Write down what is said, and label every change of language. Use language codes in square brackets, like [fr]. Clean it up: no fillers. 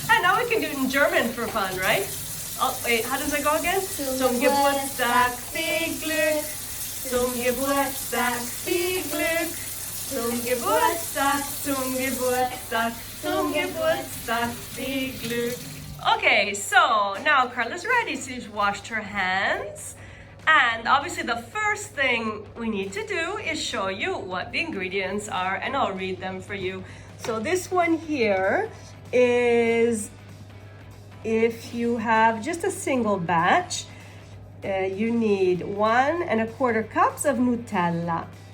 [en] And now we can do it in German for fun, right? Oh, wait, how does it go again? [de] Zum Geburtstag viel Glück. Zum Geburtstag viel Glück. Zum Geburtstag, zum Geburtstag, zum Geburtstag viel Glück. [en] Okay, so now Carla's ready. She's washed her hands. And obviously the first thing we need to do is show you what the ingredients are, and I'll read them for you. So this one here is, if you have just a single batch, you need 1 1/4 cups of Nutella.